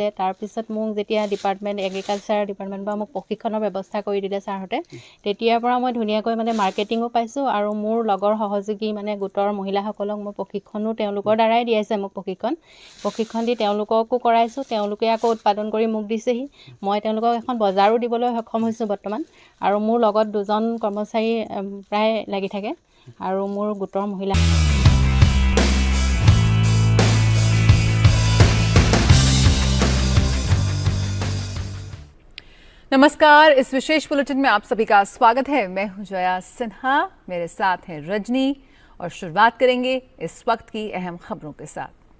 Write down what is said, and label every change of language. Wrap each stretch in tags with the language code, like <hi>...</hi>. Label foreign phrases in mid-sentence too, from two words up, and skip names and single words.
<as>তাৰপিছত মোক যেতিয়া এগ্ৰিকালচাৰ ডিপাৰ্টমেণ্ট পৰা মোক প্ৰশিক্ষণৰ ব্যৱস্থা কৰি দিলে ছাৰহঁতে, তেতিয়াৰ পৰা মই ধুনীয়াকৈ মানে মাৰ্কেটিঙো পাইছোঁ আৰু মোৰ লগৰ সহযোগী মানে গোটৰ মহিলাসকলক মই প্ৰশিক্ষণো তেওঁলোকৰ দ্বাৰাই দিয়াইছে। মোক প্ৰশিক্ষণ দি তেওঁলোককো কৰাইছোঁ, তেওঁলোকে আকৌ উৎপাদন কৰি মোক দিছেহি। মই তেওঁলোকক এখন বজাৰো দিবলৈ সক্ষম হৈছোঁ বৰ্তমান। আৰু মোৰ লগত 2জন কৰ্মচাৰী প্ৰায় লাগি থাকে আৰু মোৰ গোটৰ মহিলা।</as> <hi>नमस्कार, इस विशेष बुलेटिन में आप सभी का स्वागत है। मैं हूं जया सिन्हा, मेरे साथ हैं रजनी और शुरुआत करेंगे इस वक्त की अहम खबरों के साथ।</hi>